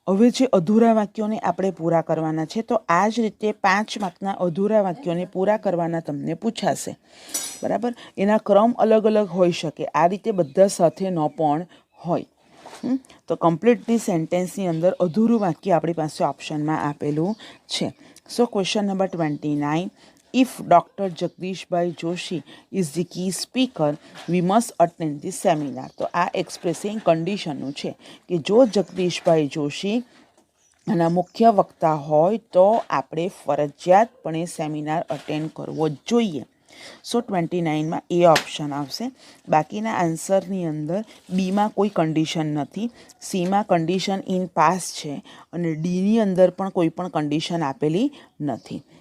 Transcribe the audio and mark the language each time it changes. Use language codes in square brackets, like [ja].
[gu] હવે જે અધૂરા વાક્યોને આપણે પૂરા કરવાના છે, તો આ જ રીતે 5 માર્કના અધૂરા વાક્યોને પૂરા કરવાના તમને પૂછાશે. બરાબર, એના ક્રમ અલગ અલગ હોઈ શકે, આ રીતે બધા સાથે ન પણ હોય. તો કમ્પ્લીટલી સેન્ટેન્સની અંદર અધૂરું વાક્ય આપણી પાસે ઓપ્શનમાં આપેલું છે. [en] So question number 29. If Dr. Jagdishbhai Joshi is the key speaker, we must attend this seminar. [gu] તો આ એક્સપ્રેસિંગ કન્ડિશનનું છે કે જો જગદીશભાઈ જોશી આના મુખ્ય વક્તા હોય તો આપણે ફરજિયાતપણે સેમિનાર અટેન્ડ કરવો જ જોઈએ. સો 29માં એ ઓપ્શન આવશે. બાકીના આન્સરની અંદર બીમાં કોઈ કન્ડિશન નથી, સીમાં કન્ડિશન ઇન પાસ છે અને ડીની અંદર પણ કોઈ પણ કન્ડિશન આપેલી નથી.